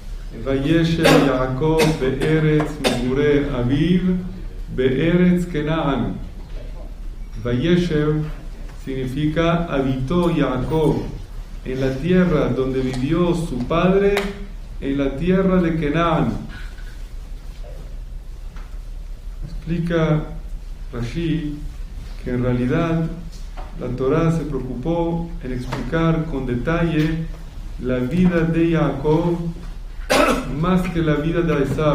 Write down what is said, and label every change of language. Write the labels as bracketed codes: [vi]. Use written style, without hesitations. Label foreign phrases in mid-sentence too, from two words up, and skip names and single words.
[he] וישב יעקב בארץ מגורי אביו בארץ כנען. [es] Vayeshev significa habitó Jacob en la tierra donde vivió su padre, en la tierra de Kenaan. Explica Rashi que en realidad la Torá se preocupó en explicar con detalle la vida de Jacob más que la vida de Esaú.